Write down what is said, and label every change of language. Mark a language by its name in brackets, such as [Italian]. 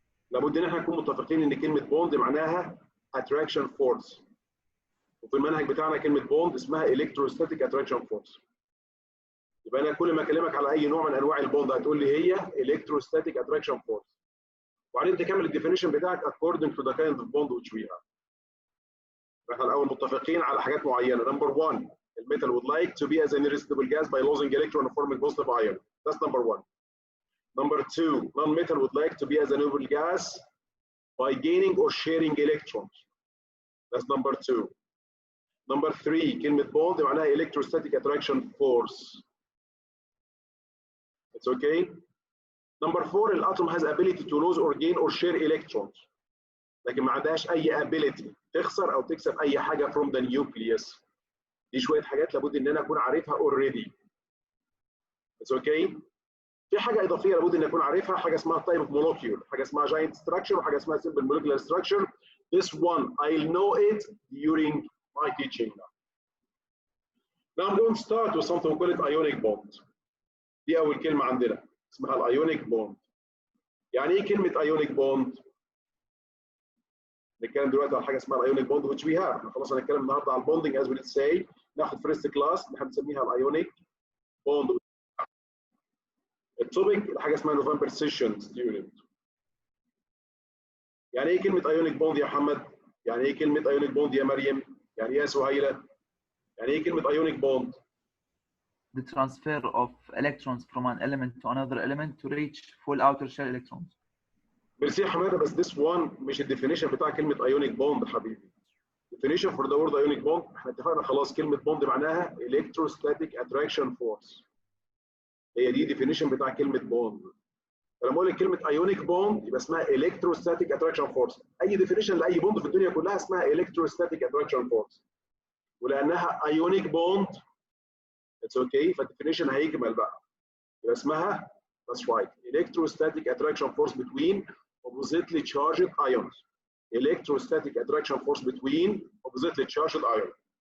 [Arabic] لابد ان احنا نكون متفقين ان كلمة بوند معناها [English] attraction force. [Arabic] وفي المنهج بتاعنا كلمة بوند اسمها [English] electrostatic attraction force. [Arabic] يبقى انا كل ما اكلمك على اي نوع من انواع البوند هتقول لي هي [English] electrostatic attraction force. [Arabic] وبعدين تكمل الديفينيشن بتاعك [English] according to the kind of bond which we have. [Arabic] احنا الاول متفقين على حاجات معينه. [English] Number 1, the metal would like to be as an irresistible gas by losing electron and forming positive ion. That's number 1. Number 2, non-metal would like to be as a noble gas by gaining or sharing electrons. That's number 2. Number 3, [Arabic] كلمة [English] bond [Arabic] معناها [English] electrostatic attraction force. It's okay. Number 4, الاتوم has ability to lose or gain or share electrons. [Arabic] لكن ما عندهاش أي ability تخسر أو تكسب أي حاجة [English] from the nucleus. [Arabic] دي شوية حاجات لابد إن أنا أكون عارفها already. [English] It's okay. [Arabic] في حاجة إضافية لابد إن أكون عارفها، حاجة اسمها [English] type of molecule، [Arabic] حاجة اسمها [English] giant structure [Arabic] وحاجة اسمها [English] simple molecular structure. This one I'll know it during my teaching now. Now I'm going to start with something we call it ionic bond. [Arabic] دي أول كلمة عندنا اسمها الايونيك بوند. يعني ايه كلمة ionic bond؟ نتكلم دلوقتي على حاجة اسمها الايونيك بوند [English] which we have. [Arabic] احنا خلاص هنتكلم النهارده على البوندنج [English] as we say. [Arabic] ناخد فيرست كلاس اللي احنا بنسميها الايونيك بوند. [English] التوبيك [Arabic] حاجة اسمها [English] November session student. [Arabic] يعني ايه كلمة ايونيك بوند يا محمد؟ يعني ايه كلمة ايونيك بوند يا مريم؟ يعني ايه يا سهيلة؟ يعني ايه كلمة ايونيك بوند؟ [English] The transfer of electrons from an element to another element to reach full outer shell electrons. [Arabic] ميرسي يا حماده، بس [English] this one [Arabic] مش الديفينيشن بتاع كلمة ايونيك بوند حبيبي. [English] definition for the word ionic bond [Arabic] احنا اتفقنا خلاص كلمة [English] bond [Arabic] معناها [English] electrostatic attraction force. [Arabic] هي دي definition بتاع كلمة بوند. فلما اقول لك كلمة ionic bond يبقى اسمها [English] electrostatic attraction force. [Arabic] أي definition لأي بوند في الدنيا كلها اسمها [English] electrostatic attraction force. [Arabic] ولأنها [English] ionic bond it's okay فالديفينيشن [Arabic] هيكمل بقى. يبقى اسمها [English] that's right electrostatic attraction force between oppositely charged ions. electrostatic attraction force between oppositely charged ions.